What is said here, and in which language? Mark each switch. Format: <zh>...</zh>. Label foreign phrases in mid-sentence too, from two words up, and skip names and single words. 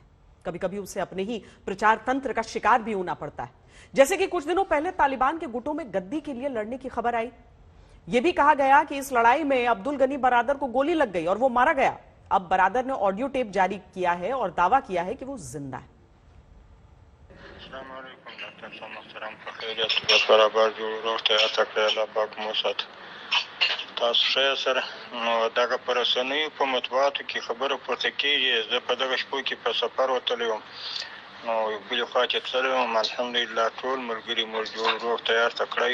<hi>कभी कभी उसे अपने ही प्रचार तंत्र का शिकार भी होना पड़ता है। जैसे कि कुछ दिनों पहले तालिबान के गुटों में गद्दी के लिए लड़ने की खबर आई। यह भी कहा गया कि इस लड़ाई में अब्दुल गनी बरादर को गोली लग गई और वो मारा गया। अब बरादर ने ऑडियो टेप जारी किया है और दावा किया है कि वो जिंदा है।</hi> <ps>تاسو ښه سره نو دغه پر رسنیو په مطبوعاتو کې خبره پورته کېږي. زه په دغه شپو کې په سفر وتلی وم نو بلې خوا چې تللی وم الحمدلله ټول ملګري مو جوړ روغ تیار ته کړی.</ps>